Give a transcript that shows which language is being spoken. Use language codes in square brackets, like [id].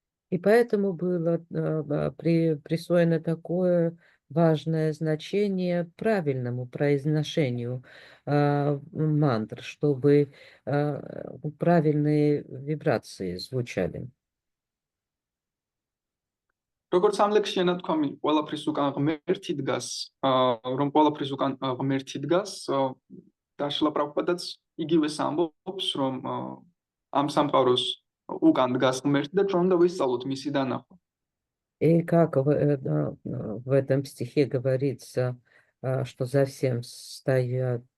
[ru] И поэтому было присвоено такое важное значение правильному произношению мантр, чтобы правильные вибрации звучали. [ka] როგორც ამ ლექსში ნათქვამი, ყველაფრის უკან ღმერთი დგას, რომ ყველაფრის უკან ღმერთი დგას, და შილა პრაბჰუპადაც იგივეს ამბობს, რომ ამ სამყაროს უკან დგას ღმერთი და ჩვენ უნდა ვისწავლოთ მისი დანახვა. [ru] И как в этом стихе говорится, что за всем стоят